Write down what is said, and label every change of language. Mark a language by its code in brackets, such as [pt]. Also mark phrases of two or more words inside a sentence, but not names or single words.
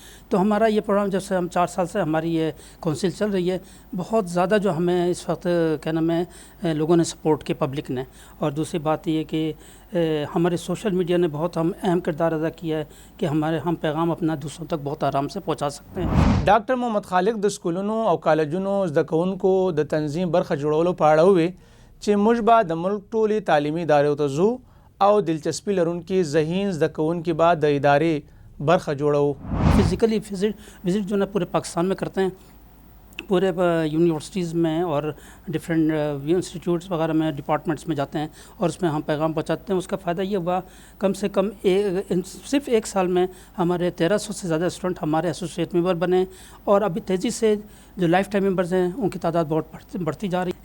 [ur] تو ہمارا یہ پروگرام جب سے ہم 4 سال سے ہماری یہ کونسل چل رہی ہے, بہت زیادہ جو ہمیں اس وقت کیا نام ہے لوگوں نے سپورٹ کیا, پبلک نے. اور دوسری بات یہ کہ ہمارے [en] social media [ur] نے بہت اہم کردار ادا کیا ہے کہ ہم پیغام اپنا دوسروں تک بہت آرام سے پہنچا سکتے ہیں. [ps] ډاکټر محمد خالق د سکولونو او کالجونو زده کوونکو د تنظیم برخه جوړولو په اړه وویل چې موږ به د ملک ټولې تعلیمي ادارو ته ځو او دلچسپی لرونکي ذهین زده کوونکي به د ادارې برخه جوړو. [en] physically visit [ur] جو ہے پورے پاکستان میں کرتے ہیں, پورے یونیورسٹیز میں اور [en] different institutes [ur] وغیرہ میں, ڈپارٹمنٹس میں جاتے ہیں, اور اس میں ہم پیغام پہنچاتے ہیں. اس کا فائدہ یہ ہوا کم سے کم صرف 1 سال میں ہمارے 1300 سے زیادہ اسٹوڈنٹ ہمارے [en] associate member [ur] بنے, اور ابھی تیزی سے جو [en] lifetime members [ur] ہیں ان کی تعداد بہت بڑھتی جا رہی ہے.